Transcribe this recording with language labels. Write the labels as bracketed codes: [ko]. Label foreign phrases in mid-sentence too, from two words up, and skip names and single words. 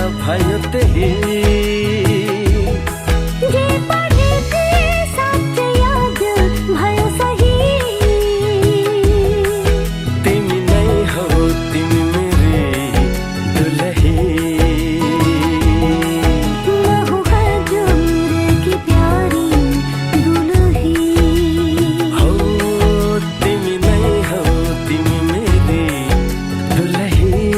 [ne] भयो त्यही जे पढेथे साँच्चै याद भयो सही तिमी नै हौ तिमी मेरी दुलही [hi] मैं हूँ हजूर की प्यारी दुल्ही [ne] हौ तिमी नै हौ तिमी मेरी दुलही